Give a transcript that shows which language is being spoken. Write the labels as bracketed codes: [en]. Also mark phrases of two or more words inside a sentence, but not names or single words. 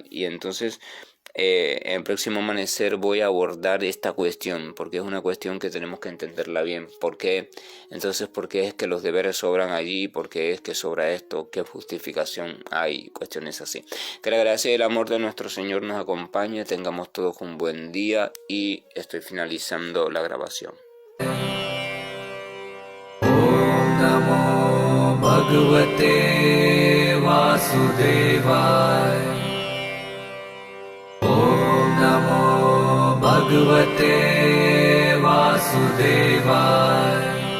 [es] Y entonces en el próximo amanecer voy a abordar esta cuestión porque es una cuestión que tenemos que entenderla bien. ¿Por qué? Entonces, ¿por qué es que los deberes sobran allí? ¿Por qué es que sobra esto? ¿Qué justificación hay? Cuestiones así. Que la gracia y el amor de nuestro Señor nos acompañe, tengamos todos un buen día y estoy finalizando la grabación. [sa] Om Namo Bhagavate Vasudevaya. Om Namo Bhagavate Vasudevaya.